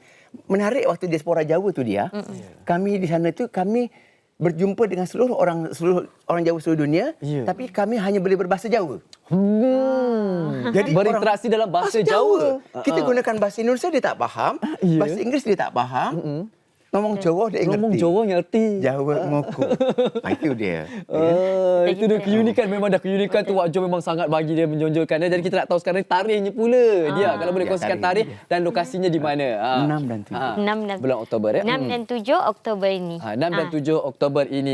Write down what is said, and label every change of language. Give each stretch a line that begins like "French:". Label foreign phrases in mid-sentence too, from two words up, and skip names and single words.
Malay: Menarik waktu diaspora Jawa tu dia. Kami di sana tu kami berjumpa dengan seluruh orang Jawa seluruh dunia, tapi kami hanya boleh berbahasa Jawa. Jadi berinteraksi dalam bahasa Jawa. Kita gunakan bahasa Indonesia dia tak faham, bahasa Inggris dia tak faham.
Javanese: Ngomong Jawa dia Ngomong ngerti. Jawa ngerti. Jawa ngoku.
Malay: Itu dia. Itu dah keunikan. Memang dah keunikan tu Wak Jo memang sangat bagi dia menjonjolkan dia. Jadi kita nak tahu sekarang tarikhnya pula. Dia kalau boleh Ya, kongsikan tarikh dan lokasinya di mana. 6 dan 7. 6 dan Bulan Oktober ya. 6 dan 7 Oktober ini. 6 dan 7 Oktober ini.